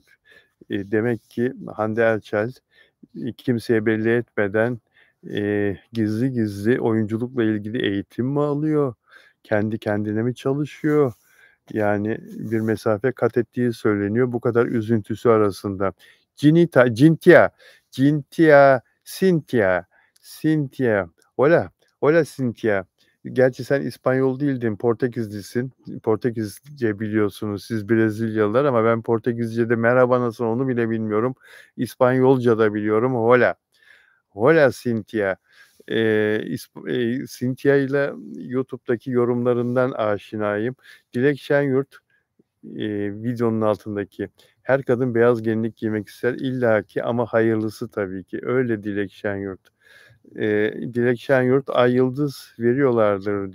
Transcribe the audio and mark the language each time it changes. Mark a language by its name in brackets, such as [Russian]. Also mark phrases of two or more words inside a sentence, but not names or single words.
[Turkish] Demek ki Hande Erçel, kimseye belli etmeden, gizli gizli oyunculukla ilgili eğitim mi alıyor? Kendi kendine mi çalışıyor? Yani bir mesafe kat ettiği söyleniyor bu kadar üzüntüsü arasında. Cynthia. [Spanish] Hola, hola Cynthia. [Turkish] Gerçi sen İspanyol değildin, Portekizlisin. Portekizce biliyorsunuz siz Brezilyalılar ama ben Portekizce'de merhaba nasıl onu bile bilmiyorum. İspanyolca da biliyorum. [Spanish] Hola. Hola Cynthia. [Turkish] Cynthia ile YouTube'daki yorumlarından aşinayım. Dilek Şenyurt, videonun altındaki, "Her kadın beyaz gelinlik giymek ister illaki ama hayırlısı tabii ki." Öyle Dilek Şenyurt. Dilek Şenyurt, "Ay yıldız veriyorlardır."